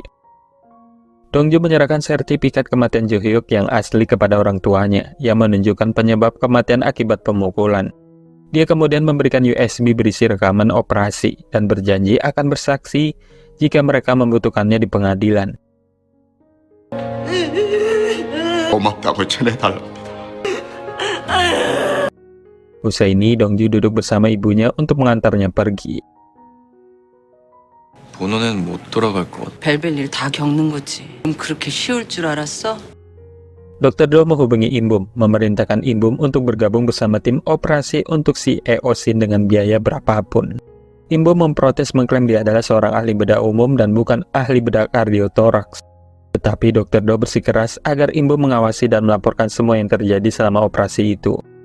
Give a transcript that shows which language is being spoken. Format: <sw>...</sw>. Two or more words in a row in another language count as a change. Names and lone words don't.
<id>Dongju menyerahkan sertifikat kematian Ju-hyuk yang asli kepada orang tuanya yang menunjukkan penyebab kematian akibat pemukulan. Dia kemudian memberikan USB berisi rekaman operasi dan berjanji akan bersaksi jika mereka membutuhkannya di pengadilan.</id> <ko>고맙다고 전해달랍니다.</ko> <id>Usai ini, Dongju duduk bersama ibunya untuk mengantarnya pergi.</id> <ko>본원엔 못 돌아갈 것 같아. 별별 일 다 겪는 거지. 그럼 그렇게 쉬울 줄 알았어?</ko> <id>Dr. Do menghubungi Imbum, memerintahkan Imbum untuk bergabung bersama tim operasi untuk si Eosin dengan biaya berapapun. Imbum memprotes mengklaim dia adalah seorang ahli bedah umum dan bukan ahli bedah kardiotoraks. Tetapi Dr. Do bersikeras agar Imbum mengawasi dan melaporkan semua yang terjadi selama operasi itu.</id>